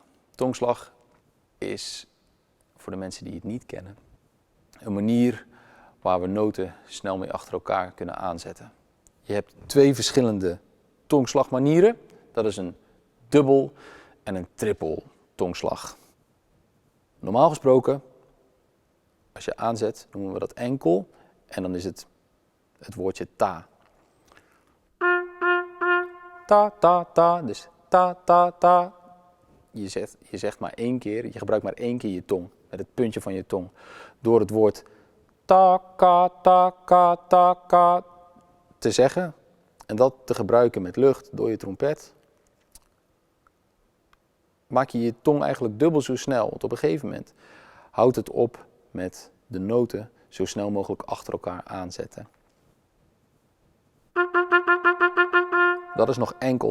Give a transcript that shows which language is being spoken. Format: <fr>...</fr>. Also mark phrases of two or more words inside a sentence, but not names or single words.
<nl>Tongslag is, voor de mensen die het niet kennen, een manier waar we noten snel mee achter elkaar kunnen aanzetten. Je hebt 2 verschillende tongslagmanieren. Dat is een dubbel en een trippel tongslag. Normaal gesproken, als je aanzet, noemen we dat enkel. En dan is het woordje ta. Ta, ta, ta. Dus ta, ta, ta. Je zegt maar 1 keer, je gebruikt maar 1 keer je tong. Met het puntje van je tong. Door het woord ta, ka, ta, ka, ta, ka te zeggen. En dat te gebruiken met lucht door je trompet. Maak je je tong eigenlijk dubbel zo snel. Want op een gegeven moment houdt het op met de noten zo snel mogelijk achter elkaar aanzetten. Dat is nog enkel.</nl>